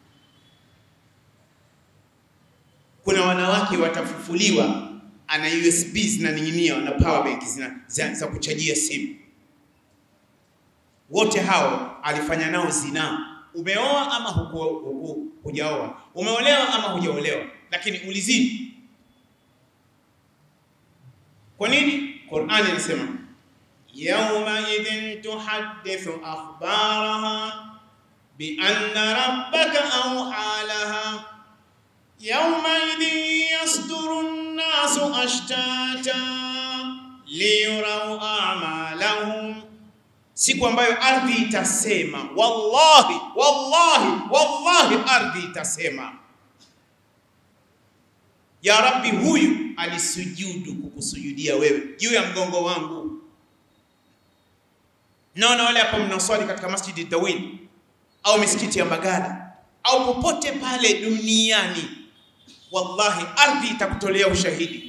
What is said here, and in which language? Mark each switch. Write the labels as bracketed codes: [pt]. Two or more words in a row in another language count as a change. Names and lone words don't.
[sw] Kuna wanawake watafufuliwa, ana USB zinaning'inia, na power bank za kuchajia simu. Wote hao alifanya nao zina. Umeoa ama hujaoa, umeolewa ama hujaolewa, lakini ulizini. Kwa nini? Qur'ani inasema [ar] يومئذ تحدث أخبارها بأن ربك أوحى لها يومئذ يصدر الناس أشتاتا ليروا أعمالهم. [sw] siku ambayo ardhi itasema, wallahi wallahi wallahi, ardhi itasema, [ar] يا رب, [sw] huyu alisujudu kukusujudia wewe juu ya mgongo wangu. Naona wale hapa mnaswali katika Masjid Dawin au misikiti ya Mbagala au popote pale duniani, wallahi ardhi itakutolea ushahidi.